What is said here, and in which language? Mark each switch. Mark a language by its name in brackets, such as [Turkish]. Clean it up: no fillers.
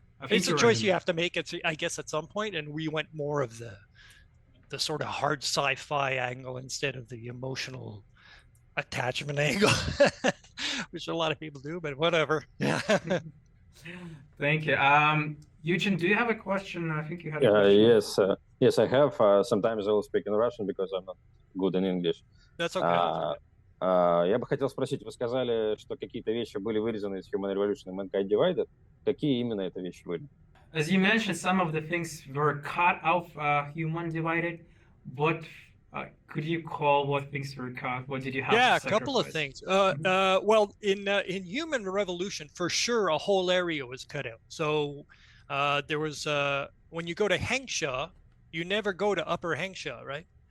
[English] It's a choice you have to make. It's, I guess, at some point, and we went more of the sort of hard sci-fi angle instead of the emotional attachment angle, which a lot of people do, but whatever. Yeah. Thank you. Eugene, do you have a question? I think you had a question. Yes, I have. Sometimes I will speak in Russian because I'm not good in English. That's okay. [Russian] Я бы хотел спросить, вы сказали, что какие-то вещи были вырезаны из Human Revolution и Mankind Divided. Какие именно это вещи были? [English] As you mentioned, some of the things were cut out Human Divided. What could you call what things were cut? What did you have? Yeah, a couple of things. Well, in Human Revolution, for sure, a whole area was cut out. So there was when you go to Hengsha, you never go to Upper Hengsha, right?